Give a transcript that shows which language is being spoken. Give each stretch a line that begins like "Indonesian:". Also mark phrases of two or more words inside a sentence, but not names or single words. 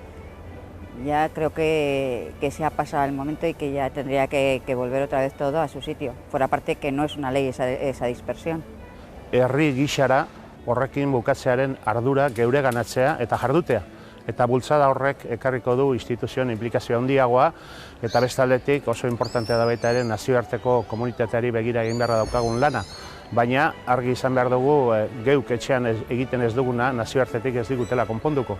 Spanish: Ya creo que se ha pasado el momento y que ya tendría que volver otra vez todo a su sitio. Por aparte que no es una ley esa dispersión.
Basque: Herri gixara horrekin bukatzearen ardura geureganatzea eta jardutea. Eta bultzada horrek ekarriko du instituzioen inplikazio handiagoa eta bestaldetik oso importantea da baita ere nazioarteko komunitateari begira egin beharra daukagun lana. Baina argi izan behar dugu geuk etxean egiten ez duguna nazioartetik ez digutela konponduko.